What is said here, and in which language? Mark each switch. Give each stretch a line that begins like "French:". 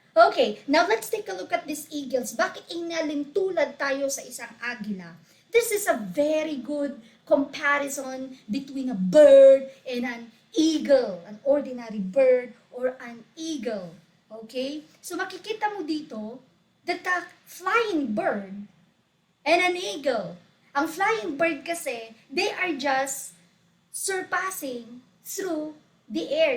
English: Okay, now let's take a look at these eagles.
Filipino: Bakit inalintulad tayo sa isang agila?
English: This is a very good comparison between a bird and an eagle, an ordinary bird or an eagle. Okay?
Filipino: So makikita mo dito
English: that a flying bird and an eagle,
Filipino: ang flying bird kasi,
English: they are just surpassing through the air.